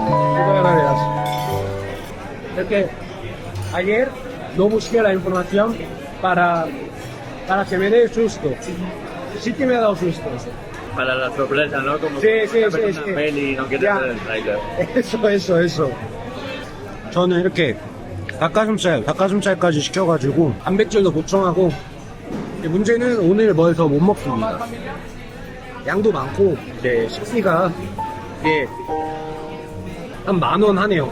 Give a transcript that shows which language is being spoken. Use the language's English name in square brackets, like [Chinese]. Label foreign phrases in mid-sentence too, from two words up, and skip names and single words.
[Spanish] Muchas gracias. Es que ayer no busqué la información para que me dé susto. Sí que me ha dado susto. Para la sorpresa, ¿no? Como Sí, sí, cuando ves sí, una sí. peli y no quieres Ya. ver el tráiler. eso. [Korean] 저는 이렇게 닭가슴살까지 시켜가지고 단백질도 보충하고 문제는 오늘 뭘 더 못 먹습니다. 양도 많고 이제 식비가 이게 한 10,000원 하네요.